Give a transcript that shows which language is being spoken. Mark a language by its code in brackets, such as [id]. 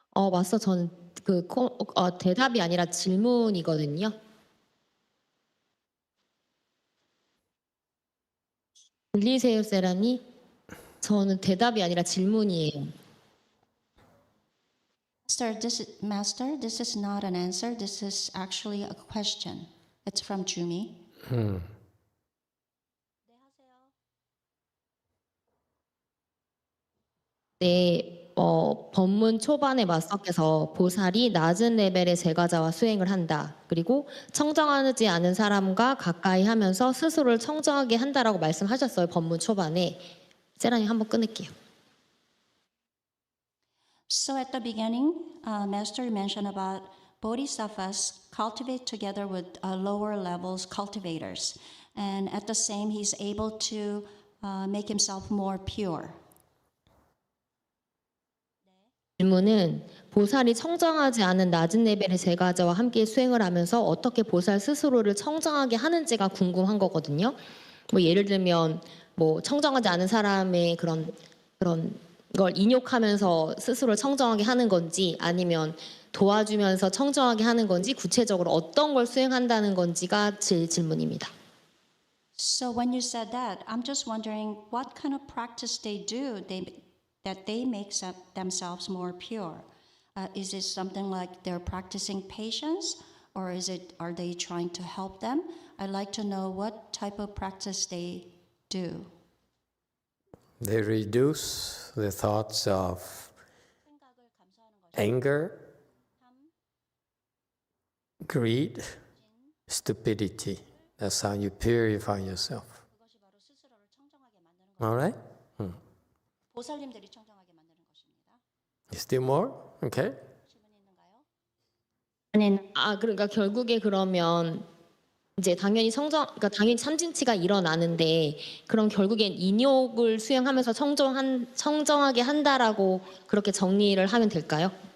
[ko] 마스터, 저는 대답이 아니라 질문이거든요. 들리세요, 세라니? 저는 대답이 아니라 질문이에요. [en] Master, this is not an answer. This is actually a question. It's from Jumi. [ko] 네, 법문 초반에 마스터께서 보살이 낮은 레벨의 제가자와 수행을 한다. 그리고 청정하지 않은 사람과 가까이 하면서 스스로를 청정하게 한다라고 말씀하셨어요. 법문 초반에. 세라님 한번 끊을게요. [en] So at the beginning, Master mentioned about bodhisattvas cultivate together with lower levels cultivators. And at the same, he's able to make himself more pure. [ko] 질문은 보살이 청정하지 않은 낮은 레벨의 제가자와 함께 수행을 하면서 어떻게 보살 스스로를 청정하게 하는지가 궁금한 거거든요. 뭐 예를 들면 뭐 청정하지 않은 사람의 그런 걸 인욕하면서 스스로를 청정하게 하는 건지 아니면 도와주면서 청정하게 하는 건지 구체적으로 어떤 걸 수행한다는 건지가 제 질문입니다. [en] So when you said that, I'm just wondering what kind of practice they do that they make themselves more pure. Is it something like they're practicing patience, or are they trying to help them? I'd like to know what type of practice they do. They reduce the thoughts of anger, greed, stupidity. That's how you purify yourself. All right? [ko] 보살님들이 청정하게 만드는 것입니다. [en] Still more? Okay. [ko] 그러니까 결국에 그러면 이제 당연히 당연히 참진치가 일어나는데 그럼 결국엔 인욕을 수행하면서 청정하게 한다라고 그렇게 정리를 하면 될까요?